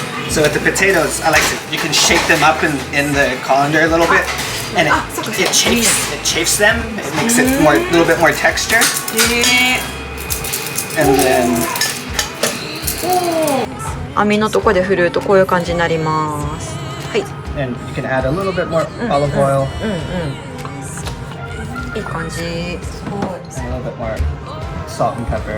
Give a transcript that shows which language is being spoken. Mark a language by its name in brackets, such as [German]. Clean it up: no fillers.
[English] So with the potatoes, I like to. You can shake them up in the colander a little bit, and it chafes them. It makes it a little bit more texture. And then [Japanese] 網のとこで振るとこういう感じになります。はい。 [English] and you can add a little bit more olive oil [Japanese] いい感じ。すごい。 [English] and a little bit more salt and pepper.